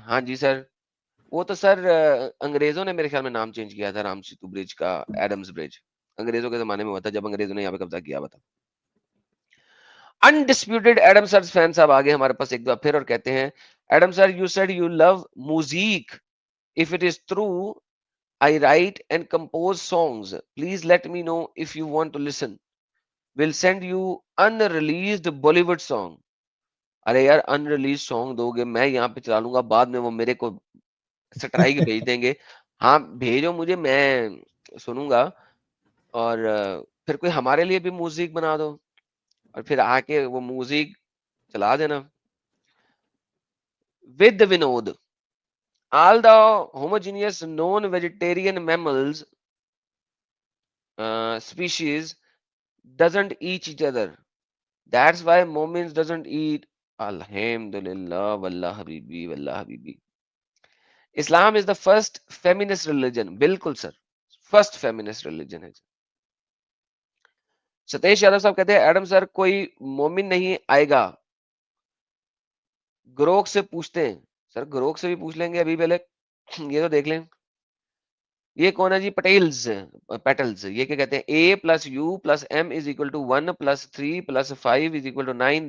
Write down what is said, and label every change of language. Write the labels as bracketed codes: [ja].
[ur] ہاں جی سر, وہ تو سر انگریزوں نے میرے خیال میں نام چینج کیا تھا رام سیتو برج کا, ایڈمز برج انگریزوں کے زمانے میں ہوا تھا جب انگریزوں نے یہاں پہ قبضہ کیا ہوا تھا. انڈسپیوٹڈ [en] Adam sir fan صاحب آگے ہمارے پاس ایک دفعہ پھر اور کہتے ہیں, Adam sir you said you love music, if it is true I write and compose songs. Please let me know if you want to listen. We'll send you unreleased Bollywood song. [ur] ارے یار [en] unreleased song [ur] دو گے, میں یہاں پہ چلا لوں گا, بعد میں وہ میرے کو سٹرائک بھیج دیں گے. ہاں بھیجو مجھے, میں سنوں گا, اور پھر کوئی ہمارے لیے بھی میوزک بنا دو, اور پھر آ کے وہ میوزک چلا دینا. [en] With Vinod, all the homogeneous non-vegetarian mammals species doesn't eat each other. That's why Momins doesn't eat. Alhamdulillah, wallah habibi, wallah habibi. Islam is the first feminist religion. [ur] بالکل سر, [en] first feminist religion [ur] ہے. ستیش یادو صاحب کہتے ہیں Adam سر کوئی مومن نہیں آئے گا, گروک سے پوچھتے ہیں. سر گروک سے بھی پوچھ لیں گے ابھی پہلے, یہ تو دیکھ لیں. یہ کون ہے جی؟ پیٹلز. یہ کیا کہتے ہیں؟ [en] A plus U plus M is equal to 1 plus 3 plus 5 is equal to 9.